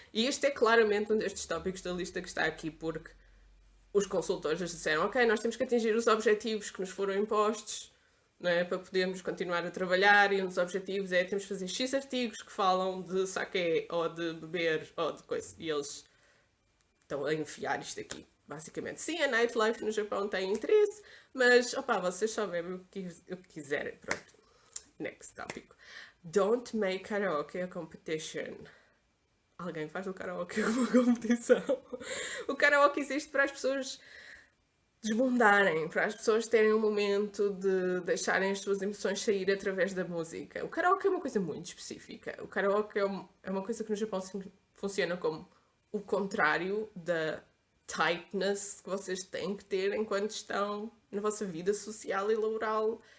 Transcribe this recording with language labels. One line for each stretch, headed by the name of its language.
Portuguese: E este é claramente um destes tópicos da lista que está aqui, porque os consultores disseram: ok, nós temos que atingir os objetivos que nos foram impostos, não é, para podermos continuar a trabalhar, e um dos objetivos é temos que fazer X artigos que falam de sake ou de beber ou de coisa. E eles estão a enfiar isto aqui, basicamente. Sim, a nightlife no Japão tem interesse, mas opá, vocês só bebem o que quiserem. Pronto.
English: Next
Portuguese: tópico.
English: Don't make karaoke a competition.
Portuguese: Alguém faz o karaoke uma competição. O karaoke existe para as pessoas desbundarem, para as pessoas terem um momento de deixarem as suas emoções sair através da música. O karaoke é uma coisa muito específica. O karaoke é uma coisa que no Japão funciona como o contrário da tightness que vocês têm que ter enquanto estão na vossa vida social e laboral.